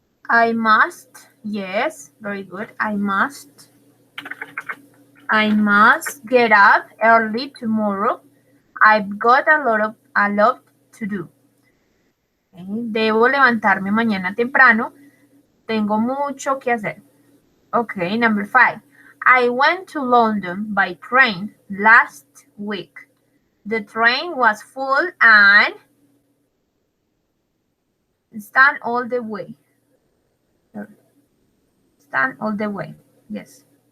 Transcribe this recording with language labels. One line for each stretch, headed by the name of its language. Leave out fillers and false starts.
English: I must, yes, very good. I must get up early tomorrow. I've got a lot to do.
Spanish: Debo levantarme mañana temprano. Tengo mucho que hacer.
English: Okay, number 5. I went to London by train last week. The train was full and stand all the way. Stand all the way. Yes.